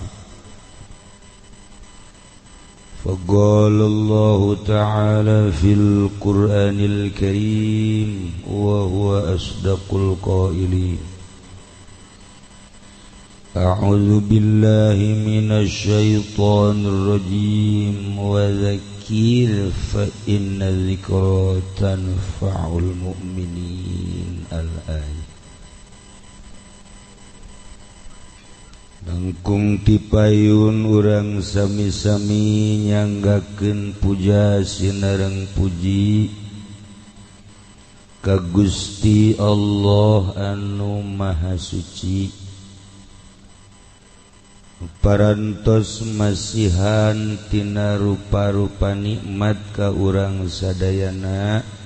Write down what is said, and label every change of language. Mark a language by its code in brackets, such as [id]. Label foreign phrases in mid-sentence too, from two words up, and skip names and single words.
[ar] فقال الله تعالى في القرآن الكريم وهو أصدق القائلين أعوذ بالله من الشيطان الرجيم وذكر فإن الذكرى تنفع المؤمنين الآية [su] Langkung tipayun urang sami-sami nyanggakeun puja sinareng puji ka Gusti Allah anu Maha Suci parantos masihan tina rupa-rupa nikmat ka urang sadayana